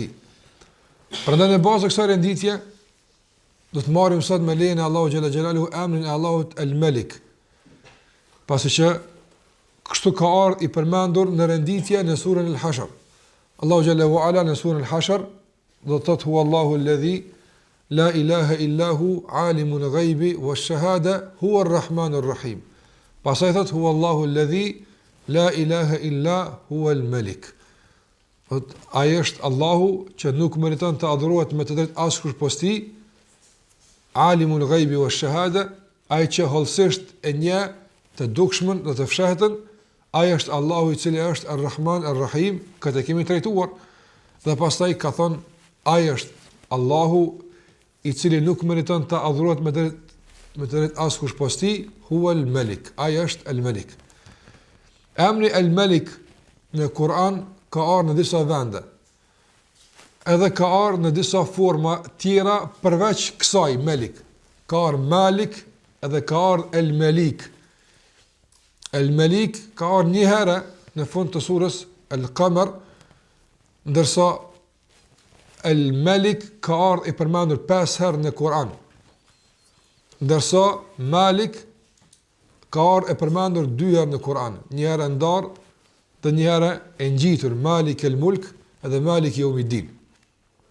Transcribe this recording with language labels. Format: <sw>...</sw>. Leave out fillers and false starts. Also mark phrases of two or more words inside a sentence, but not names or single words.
<sq>Prandaj në bazë të kësaj renditje do të marrim sot me lejen e Allahu</sq> <ar>جل جلاله</ar> <sq>emrin e Allahut el-Malik. Pasi që kështu ka ardhur i përmendur në renditje në surën al-Hashr. Allahu xhallahu ala në surën al-Hashr do të thotë</sq> <ar>هو الله الذي لا إله إلا هو عالم الغيب والشهادة هو الرحمن الرحيم.</ar> <sq>Pasaj thot</sq> <ar>هو الله الذي لا إله إلا هو الملك.</ar> <sq>Ai është Allahu që nuk meriton të adhurohet me të drejtë askush posa tij,</sq> <ar>عالم الغيب والشهادة,</ar> <sq>ai që hollësisht e njeh të dukshmën dhe të fshehtën, ai është Allahu i cili është Ar-Rahman Ar-Rahim, këtë kemi trajtuar. Dhe pastaj ka thonë ai është Allahu i cili nuk meriton të adhurohet me të drejtë askush posa tij,</sq> <ar>هو الملك,</ar> <sq>ai është al-Malik. Emri al-Malik në Kur'an ka ardhur në disa vende. Edhe ka ardhur në disa forma tjera përveç kësaj Malik. Ka ardhur Malik edhe ka ardhur al-Malik. Al-Malik ka ardhur një herë në fund të surës Al-Qamar, ndërsa al-Malik ka ardhur i përmendur 5 herë në Kur'an. Ndërsa Malik ka ardhur e përmendur 2 herë në Kur'an, një herë ndar dhe një herë e ngjitur, Malik el-Mulk edhe Malik Yawmiddin.</sq>